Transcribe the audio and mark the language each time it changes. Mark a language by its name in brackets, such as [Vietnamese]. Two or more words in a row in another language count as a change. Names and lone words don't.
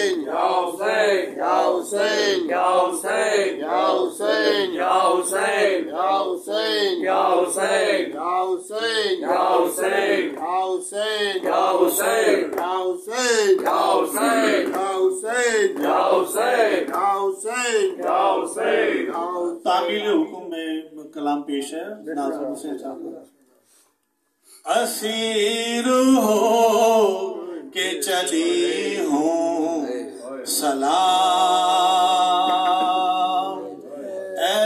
[Arabic] يا حسين، يا حسين، يا حسين، يا حسين، يا حسين، يا حسين، يا حسين، يا حسين، يا حسين، يا حسين، يا حسين، يا حسين، يا حسين، يا حسين، يا حسين، يا حسين، يا حسين. [Urdu] تعمیل حکم میں کلام پیش ہے ناظم حسین صاحب. اسیر ہو کے چلی ہوں سلام اے